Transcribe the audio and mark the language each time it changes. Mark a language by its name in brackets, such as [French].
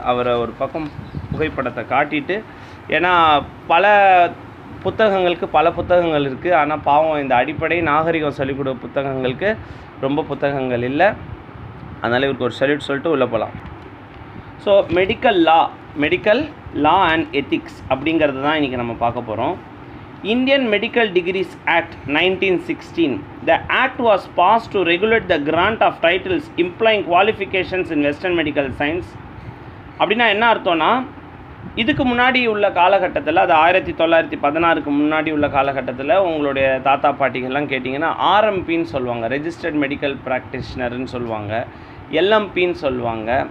[Tamil] அவரை ஒரு பக்கம் புகைப்படத்தை காட்டிட்டு, ஏன்னா பல புத்தகங்கள் இருக்குது, ஆனால் பாவம் இந்த அடிப்படை நாகரிகம் சொல்லிக் கொடுக்க புத்தகங்களுக்கு ரொம்ப புத்தகங்கள் இல்லை. அதனால் இவருக்கு ஒரு சல்யூட் சொல்லிட்டு உள்ளே போகலாம். So medical law and ethics அப்படிங்கிறது தான் இன்றைக்கி நம்ம பார்க்க போகிறோம். [English] Indian Medical Degrees Act 1916. The act was passed to regulate the grant of titles implying qualifications in Western medical science. [Tamil] அப்படின்னா என்ன அர்த்தம்னா, இதுக்கு முன்னாடி உள்ள காலகட்டத்தில், அது 1916க்கு முன்னாடி உள்ள காலகட்டத்தில் உங்களுடைய தாத்தா பாட்டிகள்லாம் கேட்டிங்கன்னா RMPன்னு சொல்லுவாங்க, ரெஜிஸ்டர்ட் மெடிக்கல் ப்ராக்டிஷனர்னு சொல்லுவாங்க, LMPன்னு சொல்லுவாங்க.